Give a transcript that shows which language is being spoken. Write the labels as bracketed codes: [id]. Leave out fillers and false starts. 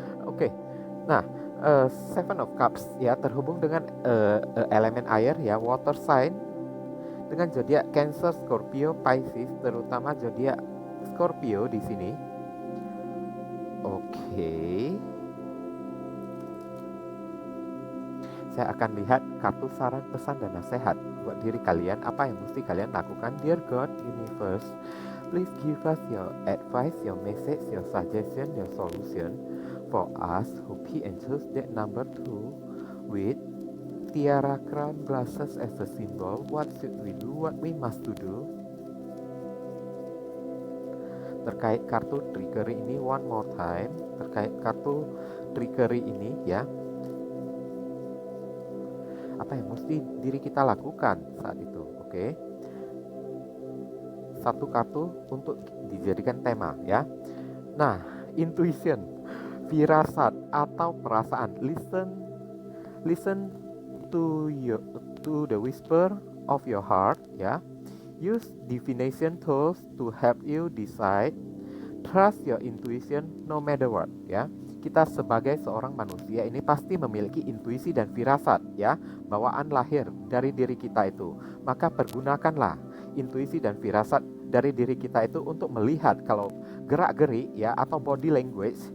[id] Oke. Nah, Seven of Cups ya, terhubung dengan elemen air ya, water sign, dengan zodiak Cancer, Scorpio, Pisces, terutama zodiak Scorpio di sini. Oke. Saya akan lihat kartu saran, pesan, dan nasihat buat diri kalian. Apa yang mesti kalian lakukan? [en] Dear God, Universe, please give us your advice, your message, your suggestion, your solution for us who pick and choose that number 2 with tiara crown glasses as a symbol. What should we do? What we must to do? [id] Terkait kartu trickery ini, [en] one more time. [id] Terkait kartu trickery ini ya, apa yang mesti diri kita lakukan saat itu. Oke. Satu kartu untuk dijadikan tema ya. Nah, intuition, firasat atau perasaan. [en] Listen to the whisper of your heart ya. Use divination tools to help you decide. Trust your intuition no matter what ya. [id] Kita sebagai seorang manusia ini pasti memiliki intuisi dan firasat ya, bawaan lahir dari diri kita itu. Maka pergunakanlah intuisi dan firasat dari diri kita itu untuk melihat kalau gerak-gerik ya atau body language